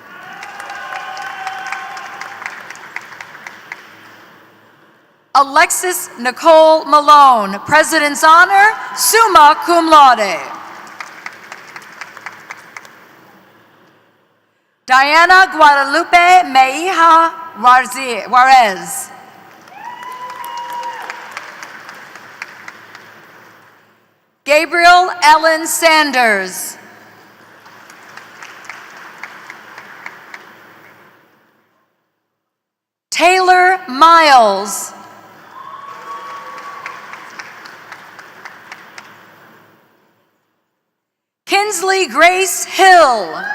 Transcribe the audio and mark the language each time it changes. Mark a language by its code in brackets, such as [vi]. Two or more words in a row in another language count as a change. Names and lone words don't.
[en] Alexis Nicole Malone, President's Honor, [la] summa cum laude. [en] Diana Guadalupe Meija Juarez. Gabriel Ellen Sanders. Taylor Miles. Kinsley Grace Hill.